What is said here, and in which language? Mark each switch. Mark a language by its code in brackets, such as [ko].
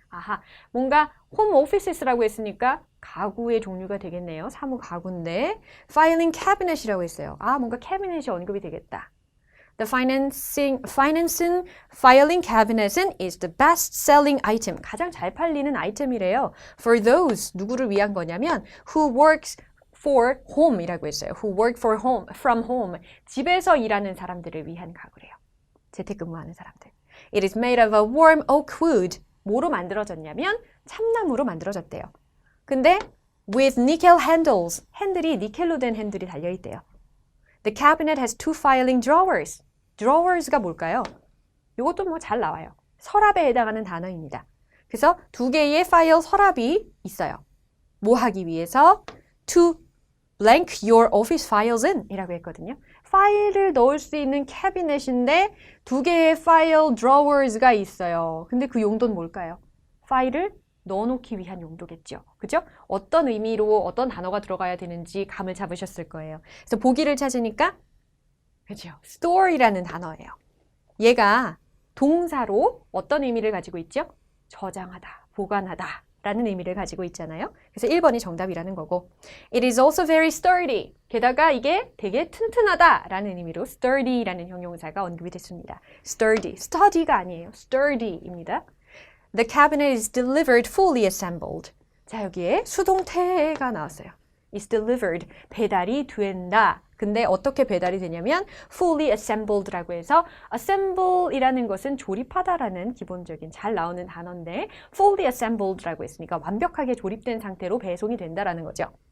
[ko] 아하, 뭔가 홈 오피스라고 했으니까 가구의 종류가 되겠네요. 사무 가구인데 Filing Cabinet이라고 했어요. 아, 뭔가 캐비넷이 언급이 되겠다. [en] The Financing Filing Cabinet은 is the best-selling item. [ko] 가장 잘 팔리는 아이템이래요. [en] For those, [ko] 누구를 위한 거냐면 [en] who works for home이라고 했어요. Who work for home, from home. [ko] 집에서 일하는 사람들을 위한 가구래요. 재택근무하는 사람들. [en] It is made of a warm oak wood. [ko] 뭐로 만들어졌냐면 참나무로 만들어졌대요. 근데 [en] with nickel handles. [ko] 핸들이 니켈로 된 핸들이 달려있대요. [en] The cabinet has two filing drawers. [ko] drawers가 뭘까요? 이것도 뭐 잘 나와요. 서랍에 해당하는 단어입니다. 그래서 두 개의 파일 서랍이 있어요. 뭐 하기 위해서? [en] To blank your office files in [ko] 이라고 했거든요. 파일을 넣을 수 있는 캐비넷인데 두 개의 파일 drawers가 있어요. 근데 그 용도는 뭘까요? 파일을 넣어놓기 위한 용도겠죠. 그죠? 어떤 의미로 어떤 단어가 들어가야 되는지 감을 잡으셨을 거예요. 그래서 보기를 찾으니까 그죠? store이라는 단어예요. 얘가 동사로 어떤 의미를 가지고 있죠? 저장하다, 보관하다 라는 의미를 가지고 있잖아요. 그래서 1번이 정답이라는 거고 [en] It is also very sturdy. [ko] 게다가 이게 되게 튼튼하다 라는 의미로 sturdy라는 형용사가 언급이 됐습니다. sturdy, study가 아니에요. sturdy입니다. [en] The cabinet is delivered fully assembled. [ko] 자, 여기에 수동태가 나왔어요. [en] is delivered, [ko] 배달이 된다. 근데 어떻게 배달이 되냐면 [en] fully assembled [ko] 라고 해서 assemble이라는 것은 조립하다라는 기본적인 잘 나오는 단어인데 fully assembled라고 했으니까 완벽하게 조립된 상태로 배송이 된다라는 거죠.